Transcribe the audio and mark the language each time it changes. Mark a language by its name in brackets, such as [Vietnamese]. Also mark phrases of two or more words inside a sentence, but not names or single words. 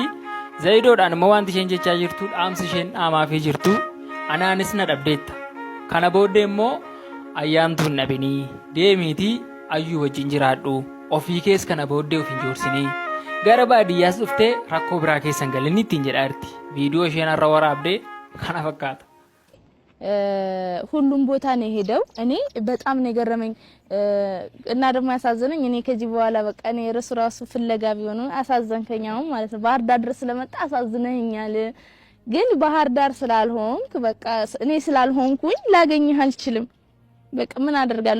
[Oromo] Zayidoodhaan immoo wanti isheen jechaa jirtu dhaamsi isheen dhaamaafii jirtu anaanis na dhabdeetta. Kana booddee immoo ayyaamtuun dhabinii deemiitii ayyuu wajjin jiraadhu ofii kees kana booddee of hin joorsinii gara baadiyyaas dhuftee rakkoo biraa keessan galinni ittiin jedhaa jirti. Viidiyoo isheen har'a waraabdee kana fakkaata. [Amharic] ሁሉም ቦታ ነው ሄደው እኔ በጣም ነው ገረመኝ እና ደግሞ ያሳዘነኝ እኔ ከዚህ በኋላ በቃ እኔ ራሱ ፍለጋ ቢሆን አሳዘንከኛው ማለት ነው። ባህር ዳር ድረስ ስለመጣ አሳዝነኛል። ግን ባህር ዳር ስላልሆንክ በቃ እኔ ስላልሆንኩኝ ላገኝህ አልችልም። በቃ ምን አደርጋለሁ?